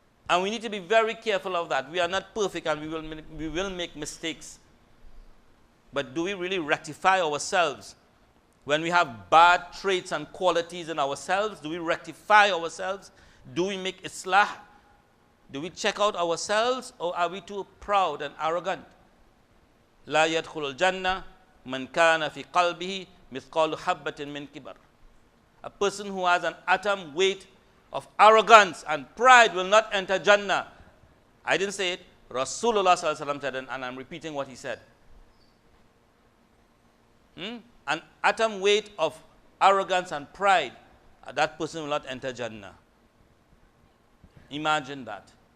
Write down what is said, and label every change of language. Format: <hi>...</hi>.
<en>And we need to be very careful of that. We are not perfect and we will make mistakes. But do we really rectify ourselves? When we have bad traits and qualities in ourselves, do we rectify ourselves? Do we make islah? Do we check out ourselves, or are we too proud and arrogant?</en> <ar>لا يدخل الجنة من كان في قلبه مثقال حبة من كبر.</ar> <en>A person who has an atom weight of arrogance and pride will not enter Jannah. I didn't say it. Rasulullah sallallahu alaihi wasallam said it, and I'm repeating what he said. An atom weight of arrogance and pride, that person will not enter Jannah. Imagine that.</en>